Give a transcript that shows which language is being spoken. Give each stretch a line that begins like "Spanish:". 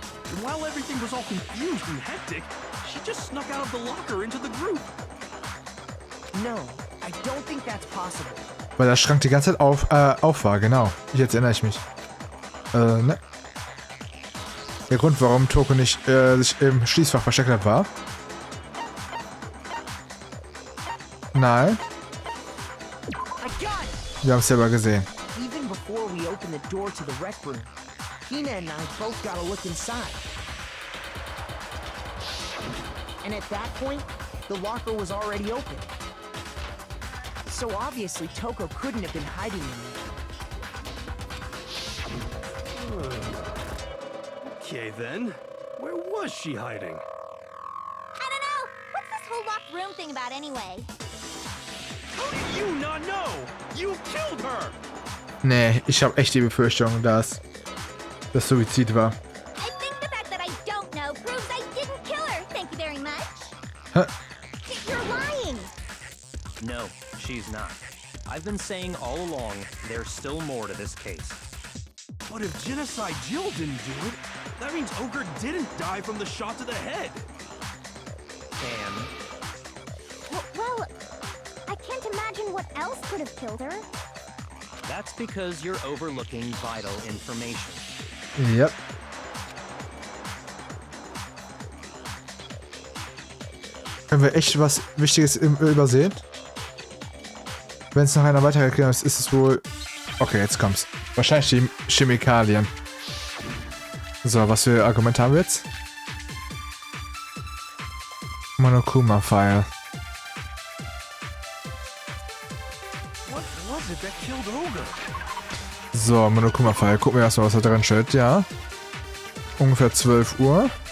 English: And while everything was all confused and hectic, she just snuck out of the locker into the group. No, I don't think that's possible.
German: Weil der Schrank die ganze Zeit auf war, genau. Jetzt erinnere ich mich. Ne. Der Grund, warum Toko nicht sich im Schließfach versteckt hat, war... Nein. Wir haben es selber gesehen.
English: Even before we opened the door to the rec room, Hina and I both got a look inside. And at that point, the locker was already open. So obviously Toko couldn't have been hiding in there. Okay then, where was she hiding? I don't know. What's this whole locked room thing about anyway? How do you not know? You killed her!
German: Nee, ich habe echt die Befürchtung, dass das Suizid war.
English: I think the fact that I don't know proves I didn't kill her. Thank you very much. Hä? You're lying. No, she's not. I've been saying all along, there's still more to this case. But if Genocide Jill didn't do it, that means Ogre didn't die from the shot to the head. And Well, I can't imagine what else could have killed her. that's because you're overlooking vital information. Yep.
German: Können wir echt was Wichtiges übersehen? Wenn es noch einer weitere Erklärung ist, ist es wohl... Okay, jetzt kommt's. Wahrscheinlich die Chemikalien. So, was für Argumente haben wir jetzt? Monokuma-File.
English: What was it that killed Ogre?
German: So, Monokuma-File. Gucken wir erstmal, was da drin steht. Ja. Ungefähr 12 Uhr.